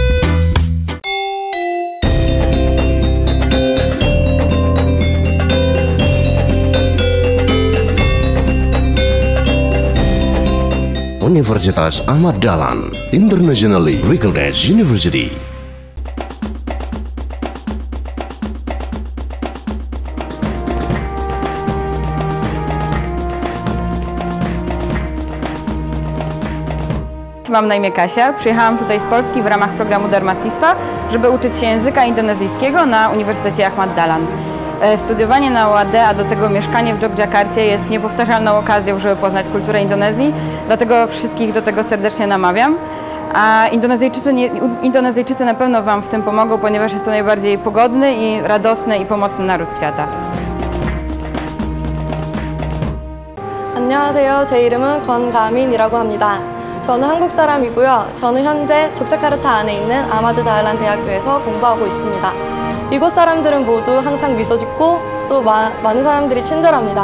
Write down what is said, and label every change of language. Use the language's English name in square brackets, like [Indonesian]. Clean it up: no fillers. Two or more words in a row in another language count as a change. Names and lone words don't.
[English] Universitas Ahmad Dahlan, internationally recognized university. [Polish] Mam na imię Kasia. Przyjechałam tutaj z Polski w ramach programu Dharmasistwa, żeby uczyć się języka indonezyjskiego na Uniwersytecie Ahmad Dahlan. Studiowanie na UAD, a do tego mieszkanie w Jogjakarcie jest niepowtarzalną okazją, żeby poznać kulturę Indonezji, dlatego wszystkich do tego serdecznie namawiam. A Indonezyjczycy na pewno Wam w tym pomogą, ponieważ jest to najbardziej pogodny i radosny i pomocny naród świata. [Korean] 안녕하세요. 제 이름은 권가민이라고 합니다. 저는 한국 사람이고요. 저는 현재 족자카르타 안에 있는 아마드 다알란 대학교에서 공부하고 있습니다. 이곳 사람들은 모두 항상 미소 짓고 또 많은 사람들이 친절합니다.